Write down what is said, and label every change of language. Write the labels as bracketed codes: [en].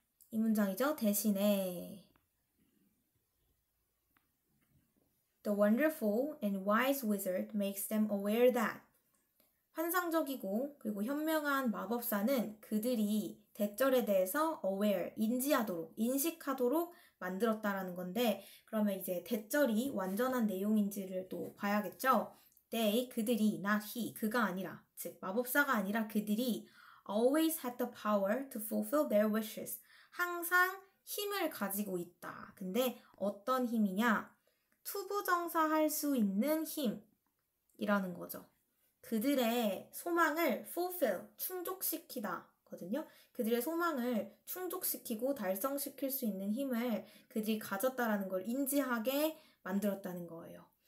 [ko] 이 문장이죠. 대신에 [en] The wonderful and wise wizard makes them aware that [ko] 환상적이고 그리고 현명한 마법사는 그들이 대절에 대해서 aware, 인지하도록, 인식하도록 만들었다라는 건데 그러면 이제 대절이 완전한 내용인지를 또 봐야겠죠. [en] They, [ko] 그들이, [en] not he, [ko] 그가 아니라, 즉 마법사가 아니라 그들이 [en] always had the power to fulfill their wishes. [ko] 항상 힘을 가지고 있다. 근데 어떤 힘이냐? 투부정사 할 수 있는 힘이라는 거죠. 그들의 소망을 fulfill, 충족시키다 거든요. 그들의 소망을 충족시키고 달성시킬 수 있는 힘을 그들이 가졌다라는 걸 인지하게 만들었다는 거예요.